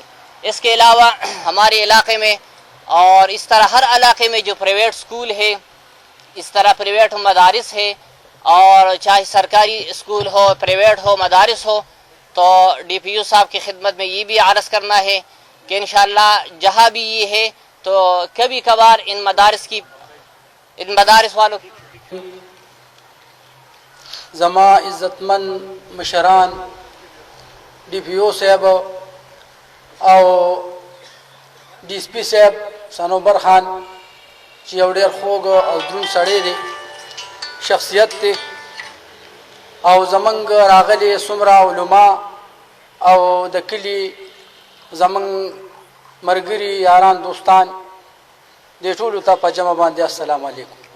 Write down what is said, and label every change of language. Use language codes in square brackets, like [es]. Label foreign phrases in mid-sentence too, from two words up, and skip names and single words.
[ur] اس کے علاوہ ہمارے علاقے میں اور اس طرح ہر علاقے میں جو پرائیویٹ سکول ہے اس طرح پرائیویٹ مدارس ہے اور چاہے سرکاری اسکول ہو پرائیویٹ ہو مدارس ہو تو ڈی پی او صاحب کی خدمت میں یہ بھی عرض کرنا ہے کہ انشاءاللہ جہاں بھی یہ ہے تو کبھی کبھار ان مدارس والوں کی [ps] زما عزت مند مشران ڈی پی او صاحب او ڈی ایس پی صاحب سنوبر خان چې یو ډېر خوږ او دروند سړی دی شخصیت دی او زمونږ راغلي څومره علما او د کلي زمونږ ملګري یاران دوستان دې ټولو ته په جمع باندې [ar] السلام علیکم.